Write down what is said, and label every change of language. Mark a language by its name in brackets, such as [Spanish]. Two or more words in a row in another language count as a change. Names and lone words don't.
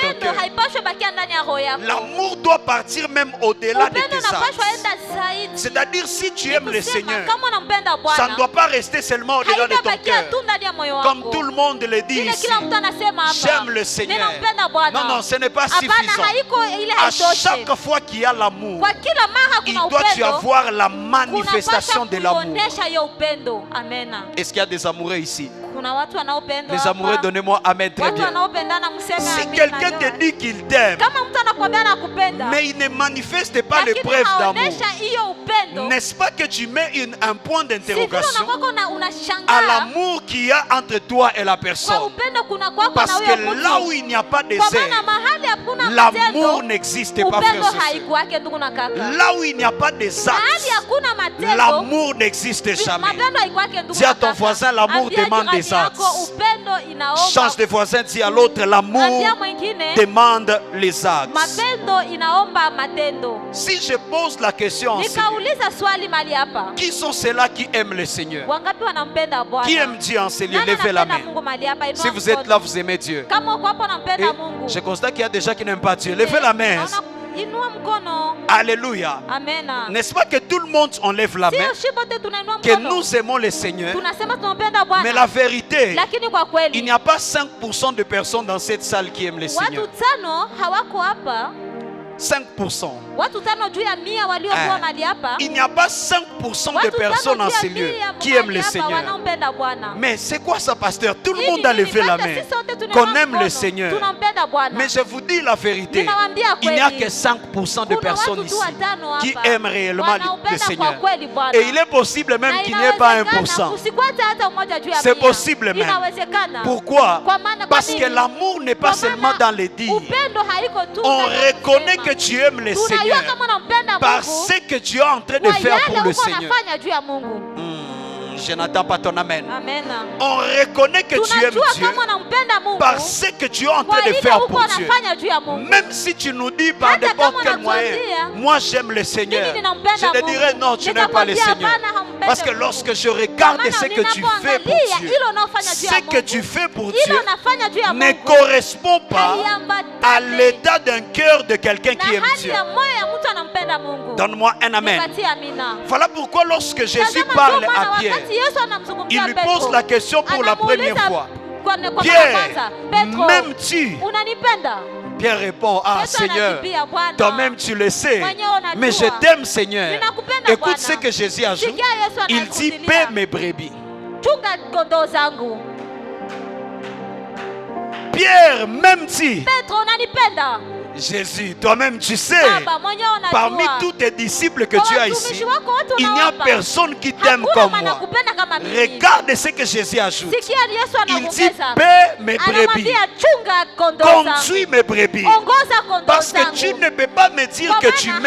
[Swahili] Upendo [French] cœur. [Swahili] haipaswi bakia ndani ya roho yako. [French] L'amour doit partir même au-delà de [Swahili] Upendo [French] tes [Swahili] unapaswa [French] actes. [Swahili] enda zaidi. [French] C'est-à-dire, si tu aimes le [Swahili] Kusema, [French] Seigneur, [Swahili] kama unampenda [French] ça ne [Swahili] Bwana [French] doit pas rester seulement au-delà de ton [Swahili] haitabakia [French] cœur. tu [Swahili] ndani ya moyo [French] Comme [Swahili] wako. [French] tout le monde le dit [Swahili] Vile [French] ici. [Swahili] kila mtu anasema hapa, [French] J'aime le Seigneur. [Swahili] ninampenda Bwana. [French] Non, non, ce n'est pas [Swahili] Hapana, [French] suffisant. [Swahili] haiko ile [French] À [Swahili] haitoshe. [French] chaque fois qu'il y a l'amour, [Swahili] Kwa kila mara [French] il [Swahili] kuna [French] doit y [Swahili] upendo, [French] avoir la manifestation de l'amour. [Swahili] kuonesha hiyo upendo. [French] Amen. Est-ce qu'il y a des amoureux ici? [Swahili] Kuna watu wanaopendwa [French] Les [Swahili] hapa. [French] amoureux, donnez-moi Amen très [Swahili] Watu [French] bien. [Swahili] wanaopendana mseme [French] Si [Swahili] amina [French] quelqu'un [Swahili] leo. [French] te dit qu'il t'aime, [Swahili] Kama mtu anakuambia anakupenda, [French] mais il ne manifeste pas [Swahili] lakini [French] l'épreuve d'amour, [Swahili] haonesha hiyo upendo, [French] n'est-ce pas que tu mets un point [Swahili] si vile [French] d'interrogation [Swahili] unakuwa [French] à [Swahili] unashangaa [French] l'amour qu'il y a entre toi et la [Swahili] kwa [French] personne? [Swahili] upendo kuna kwako na [French] Parce [Swahili] huyo [French] que là où [Swahili] mtu. [French] il n'y a pas de [Swahili] Kwa maana [French] zèle, [Swahili] mahali hakuna [French] l'amour [Swahili] matendo, [French] n'existe pas, [Swahili] upendo [French] frères et sœurs. [Swahili] haikuwake ndugu na kaka. [French] Là où il n'y a pas de [Swahili] Mahali [French] actes, [Swahili] hakuna matendo, [French] l'amour n'existe jamais. [Swahili] mapendo haikuwake ndugu [French] Dis à [Swahili] na [French] ton [Swahili] kaka. [French] voisin, l'amour [Swahili] Ambia [French] demande [Swahili] jirani [French] des [Swahili] yako, [French] actes. [Swahili] upendo inaomba. [French] Change de voisin, dis à l'autre, l'amour [Swahili] Ambia mwingine, [French] demande les actes. [Swahili] mapendo inaomba matendo. [French] Si je pose la question, [Swahili] Nikauliza swali mali hapa, [French] qui sont ceux-là qui aiment le Seigneur? [Swahili] wangapi wanampenda Bwana? [French] Qui aime Dieu en ce lieu? [Swahili] Nani [French] Levez la [Swahili] anapenda [French] main. [Swahili] Mungu mali hapa? Inua [French] Si vous êtes [Swahili] mkono. [French] là, vous aimez Dieu. [Swahili] Kama uko hapo [French] Et [Swahili] unampenda Mungu, [French] je constate qu'il y a des gens qui n'aiment pas Dieu. Levez la main. [Swahili] naona inua mkono. [French] Alléluia. Amen. N'est-ce pas que tout le monde enlève la main? [Swahili] Sio shibote tunainua [French] Que [Swahili] mkono. [French] nous aimons le Seigneur. [Swahili] Tunasema tunampenda [French] Mais la [Swahili] Bwana. [French] vérité, [Swahili] Lakini kwa [French] il [Swahili] kweli [French] n'y a pas 5% de personnes dans cette salle qui aiment le Seigneur. [Swahili] watu 5 hawako hapa. 5%. Watu 5 juu ya 100 waliokuwa Eh. mali hapa. [French] Il n'y a pas 5% de [Swahili] Watu 5 [French] personnes en [Swahili] juu ya [French] ce lieu [Swahili] 100 [French] qui aiment le [Swahili] mahali hapa [French] Seigneur. [Swahili] wanaompenda Bwana. [French] Mais c'est quoi ça, pasteur? Tout le [Swahili] Hii [French] monde [Swahili] ni [French] a [Swahili] nini? [French] levé la [Swahili] Hata [French] main. [Swahili] sisi sote tunainua [French] Qu'on aime le [Swahili] mkono. [French] Seigneur. [Swahili] Tunampenda Bwana. [French] Mais je vous dis la vérité. [Swahili] Ninawaambia [French] Il n'y a [Swahili] kweli. [French] que 5% de [Swahili] Kuna [French] personnes [Swahili] watu tu [French] ici [Swahili] watano [French] qui [Swahili] hapa [French] aiment réellement le [Swahili] wanaopenda [French] Seigneur. [Swahili] kwa kweli Bwana. [French] Et il est possible même [Swahili] Na [French] qu'il n'y ait pas [Swahili] inawezekana [French] 1%. [Swahili] usikwate hata mmoja juu ya [French] C'est [Swahili] 100. [French] possible même. [Swahili] Inawezekana. [French] Pourquoi? [Swahili] Kwa maana kwa [French] Parce que [Swahili] nini? [French] l'amour n'est pas [Swahili] Kwa [French] seulement [Swahili] maana [French] dans les dires. [Swahili] upendo haiko tu [French] On [Swahili] ndani ya [French] reconnaît [Swahili] kusema. [French] que tu aimes le [Swahili] Tunajua [French] Seigneur [Swahili] kama unampenda [French] par [Swahili] Mungu [French] ce que tu es en train de [Swahili] kwa [French] faire [Swahili] yale [French] pour le [Swahili] uko [French] Seigneur. [Swahili] unafanya juu ya Mungu. [French] Je n'attends pas ton amen. [Swahili] Amen. [French] On reconnaît que tu aimes [Swahili] Tunajua [French] Dieu [Swahili] kama unampenda Mungu [French] par ce que tu es en [Swahili] kwa [French] train de [Swahili] ile [French] faire [Swahili] uko [French] pour Dieu. [Swahili] unafanya juu ya Mungu. [French] Même si tu nous dis par [Swahili] Hata [French] n'importe [Swahili] kama [French] quel moyen, [Swahili] unatuambia, [French] moi j'aime le Seigneur, [Swahili] mimi ninampenda [French] je te [Swahili] Mungu. [French] dirais non, tu n'aimes pas le [Swahili] Nitakwambia [French] Seigneur. [Swahili] hapana, hampende [French] Parce que [Swahili] Mungu. [French] lorsque je regarde [Swahili] Kwa [French] ce [Swahili] maana [French] que tu fais pour [Swahili] ninapoangalia [French] Dieu, [Swahili] ile unaofanya juu ya [French] ce que [Swahili] Mungu, [French] tu fais pour [Swahili] ile [French] Dieu [Swahili] unafanya juu ya [French] ne [Swahili] Mungu [French] correspond pas à [Swahili] haiambatani [French] l'état d'un cœur de quelqu'un [Swahili] na [French] qui aime [Swahili] hali [French] Dieu. [Swahili] ya moyo ya mtu anampenda Mungu. [French] Donne-moi un amen. [Swahili] Nipatie amina. [French] Voilà pourquoi lorsque Jésus [Swahili] Tazama [French] parle [Swahili] ndio maana [French] à Pierre, [Swahili] wakati Yesu anamzungumzia [French] il lui [Swahili] Petro, [French] pose la question pour la première [Swahili] anamuuliza [French] fois. [Swahili] kwa mara ya [French] Pierre, [Swahili] kwanza, Petro, [French] m'aimes-tu? [Swahili] unanipenda? [French] Pierre répond, ah [Swahili] Yesu [French] Seigneur, [Swahili] anajibia, Bwana, [French] toi-même tu le sais, [Swahili] mwenyewe unajua. [French] mais je t'aime Seigneur. [Swahili] Ninakupenda [French] Écoute [Swahili] Bwana. [French] ce que Jésus ajoute. [Swahili] Sikia Yesu [French] Il dit, [Swahili] anakudilia. [French] paie mes brebis. [Swahili] Chunga kondoo zangu. [French] Pierre, m'aimes-tu? [Swahili] Petro, unanipenda? [French] Jésus, toi-même tu sais, [Swahili] Baba, mwenyewe unajua. [French] parmi tous tes disciples que [Swahili] Kwa [French] tu as [Swahili] watumishi [French] ici, [Swahili] wako wote [French] il n'y a [Swahili] unawapa. [French] personne qui t'aime [Swahili] Hakuna [French] comme moi. [Swahili] wanakupenda kama mimi. [French] Regarde ce que Jésus ajoute. [Swahili] Sikia Yesu [French] Il dit, [Swahili] anamuongeza. [French] paie mes brebis. [Swahili] Anamwambia chunga kondoo zangu. [French] Conduis mes brebis. [Swahili] Ongoza kondoo [French] Parce que [Swahili] zangu. [French] tu ne peux pas me dire [Swahili] Kwa [French] que tu [Swahili] maana